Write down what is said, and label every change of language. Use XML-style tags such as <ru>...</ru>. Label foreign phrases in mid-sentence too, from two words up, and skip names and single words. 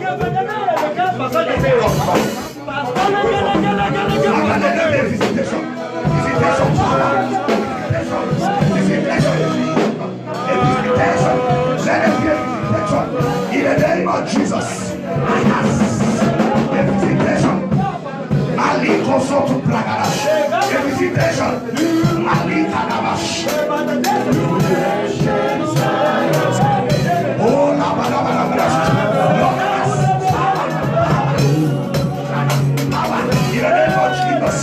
<en>In the name of Jesus, I ask a visitation. Mali koso to plagadash. A visitation. Mali kadabash. Oh, la ba la ba la ba. In the name of Jesus.</en>